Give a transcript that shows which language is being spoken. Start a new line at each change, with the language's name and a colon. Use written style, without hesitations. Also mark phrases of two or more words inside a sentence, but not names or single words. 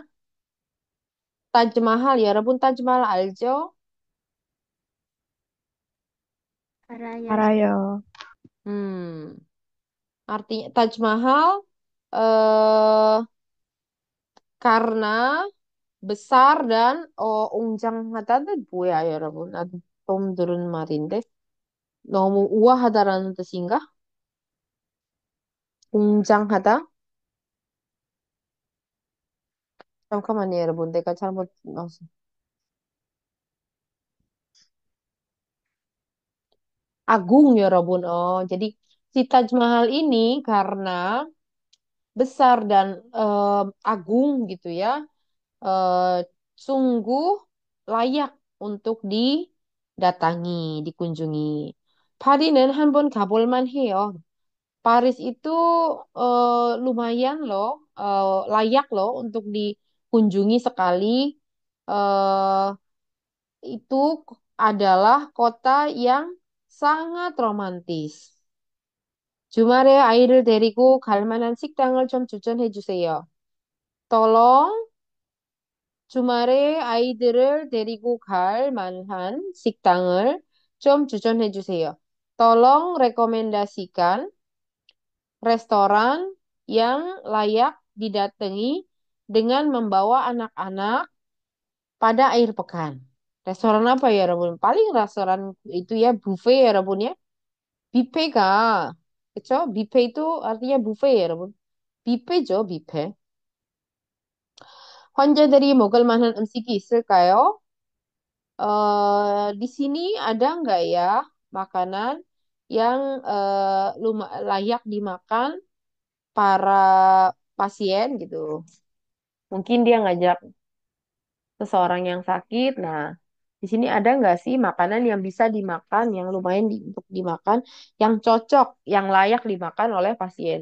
Indonesian: Taj Mahal ya Rabun, Taj Mahal aljo.
Korean: Araya. 알아요.
Indonesian: Hmm, artinya Taj Mahal eh karena besar dan
Korean: 웅장하다는 뭐야 여러분? 나도 처음 들은 말인데 너무 우아하다라는 뜻인가? 웅장하다? 잠깐만요 여러분, 내가 잘못 넣었어.
Indonesian: Agung 여러분. Oh, jadi si Taj Mahal ini karena besar dan agung gitu ya, eh, sungguh layak untuk didatangi, dikunjungi.
Korean: 파리는 한번 가볼만 해요.
Indonesian: Paris itu lumayan loh, layak loh untuk dikunjungi sekali. Eh, itu adalah kota yang sangat romantis.
Korean: 주말에 아이를 데리고 갈 만한 식당을 좀 추천해 주세요. Tolong 주말에 아이들을 데리고 갈 만한 식당을 좀 추천해 주세요.
Indonesian: tolong rekomendasikan restoran yang layak didatangi dengan membawa anak-anak pada akhir pekan. Restoran apa ya, Rabun? Paling restoran itu ya buffet ya, Rabun ya. Buffet kah? 그쵸? buffet itu artinya buffet ya, Rabun.
Korean: 뷔페죠, 뷔페. 환자들이 먹을 만한 음식이 있을까요?
Indonesian: Di sini ada nggak ya makanan yang layak dimakan para pasien gitu. Mungkin dia ngajak seseorang yang sakit. Nah, di sini ada nggak sih makanan yang bisa dimakan, yang lumayan untuk dimakan, yang cocok, yang layak dimakan oleh pasien?